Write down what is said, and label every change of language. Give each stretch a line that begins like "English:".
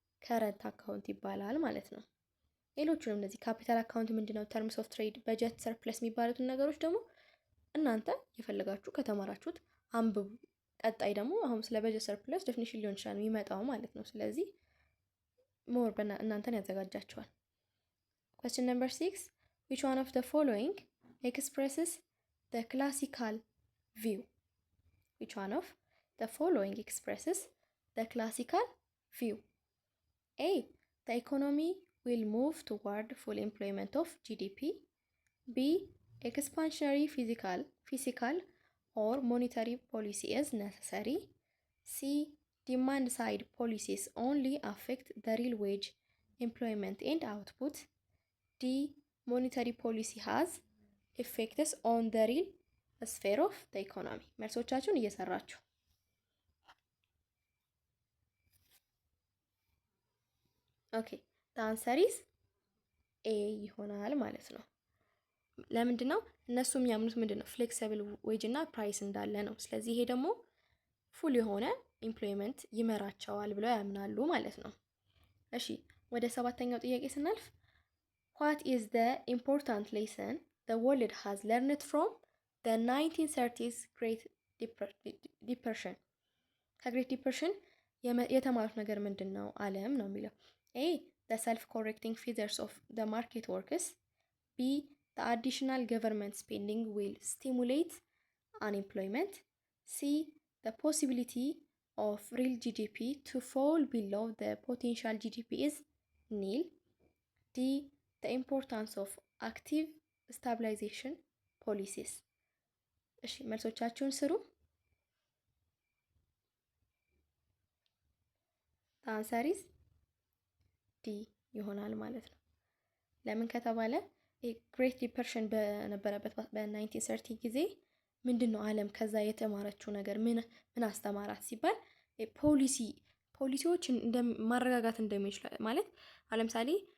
Amharic: ከረንት አካውንት ይባላል ማለት ነው። ሌሎቹንም እነዚህ ካፒታል አካውንት ምንድነው፣ ተርምስ ኦፍ ትሬድ፣ በጀት፣ ሰርፕለስ የሚባሉትን ነገሮች ደግሞ እናንተ የፈለጋችሁ ከተማራችሁት አንብቡ። ቀጣይ ደግሞ አሁን ስለ በጀት ሰርፕለስ ዴፊኒሽን ሊሆን ይችላል የሚመጣው ማለት ነው። ስለዚህ ሞር እናንተን ያዘጋጃችኋል።
English: question number 6 which one of the following expresses the classical view? which one of the following expresses the classical view? A. The economy will move toward full employment of GDP. B. Expansionary physical or monetary policy is necessary. C. Demand side policies only affect the real wage, employment and output. D. Monetary policy has effects on the real sphere of the economy።
Amharic: መልሶቻችሁን እየሰራችሁ ኦኬ
English: the answer is A
Amharic: ይሆናል ማለት ነው። ለምንድን ነው እነሱ የሚያምኑት? ምንድን ነው ፍሌክሲብል ዌጅ እና ፕራይስ እንዳለ ነው። ስለዚህ ይሄ ደግሞ ፉል የሆነ ኢምፕሎይመንት ይመራቸዋል ብለው ያምናሉ ማለት ነው። እሺ ወደ ሰባተኛው ጥያቄ ስናልፍ
English: what is the important lesson the world has learned from the 1930s Great Depression?
Amharic: ከግሬት ዲፕሬሽን የተማሩት ነገር ምንድን ነው ዓለም ነው የሚለው። A.
English: the self-correcting features of the market works. B. the additional government spending will stimulate unemployment. C. the possibility of real GDP to fall below the potential GDP is nil. D. the importance of active stabilization policies።
Amharic: እሺ መልሶቻችሁን ስሩ።
English: the answer is D
Amharic: ይሆናል ማለት ነው። ለምን ከተባለ ግሬት ዲፕሬሽን በነበረበት በ1930 ጊዜ ምንድን ነው ዓለም ከዛ የተማረችው ነገር ምን አስተማራት ሲባል ፖሊሲዎችን ማረጋጋት እንደሚችል ማለት ለምሳሌ